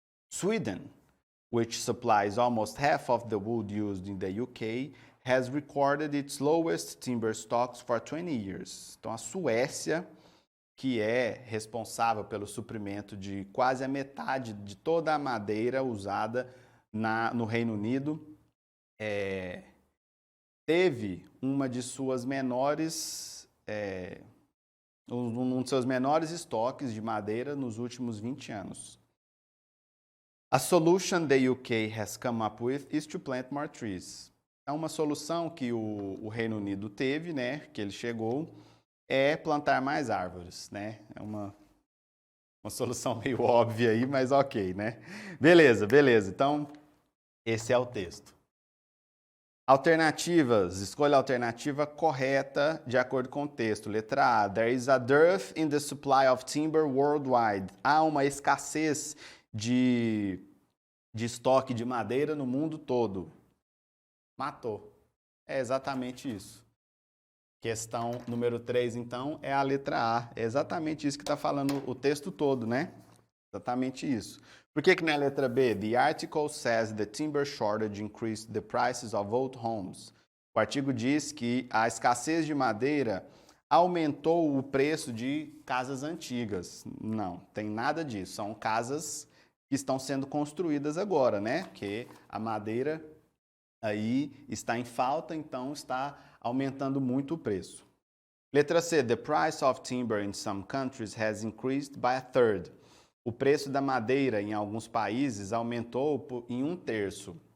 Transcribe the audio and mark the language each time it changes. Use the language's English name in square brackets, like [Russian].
[English] Sweden, which supplies almost half of the wood used in the UK, has recorded its lowest timber stocks for 20 years. [Portuguese] Então, a Suécia, que é responsável pelo suprimento de quase a metade de toda a madeira usada no Reino Unido, teve uma de suas menores, um de seus menores estoques de madeira nos últimos 20 anos. [English] A solution the UK has come up with is to plant more trees. [Portuguese] Então, uma solução que o Reino Unido teve, né, que ele chegou, é plantar mais árvores, né? É uma solução meio óbvia aí, mas ok, né? Beleza. Então, esse é o texto. Alternativas. Escolha a alternativa correta de acordo com o texto. Letra A. [English] There is a dearth in the supply of timber worldwide. [Portuguese] Há uma escassez de estoque de madeira no mundo todo. Matou. É exatamente isso. Questão número 3, então, é a letra A. É exatamente isso que está falando o texto todo, né? Exatamente isso. Por que não é a letra B? [English] The article says the timber shortage increased the prices of old homes. [Portuguese] O artigo diz que a escassez de madeira aumentou o preço de casas antigas. Não, tem nada disso. São casas que estão sendo construídas agora, né? Porque a madeira aí está em falta, então está aumentando muito o preço. Letra C. [English] The price of timber in some countries has increased by a third. [Portuguese] O preço da madeira em alguns países aumentou em 1/3.